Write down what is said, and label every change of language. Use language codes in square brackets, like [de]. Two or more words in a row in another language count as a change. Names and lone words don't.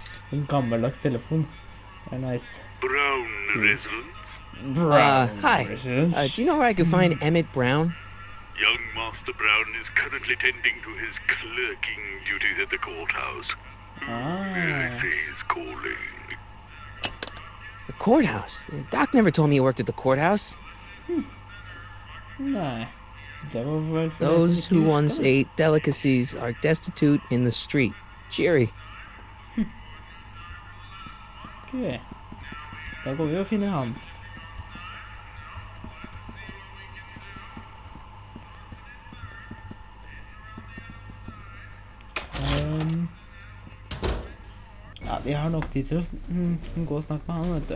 [no] En gammeldags telefon. Det nice. [en] Brown residence. Hi. Do you know where I could find Emmett Brown? Young Master Brown is currently tending to his clerking duties at the courthouse. He's calling. The courthouse? Doc never told me he worked at the courthouse. [no] Nei. Det var vel for [en] Those who once ate delicacies are destitute in the street. Cheery. [no] Ok. Da går vi og finner han. Ja, vi har nok tid til å gå og snakke med han, vet du.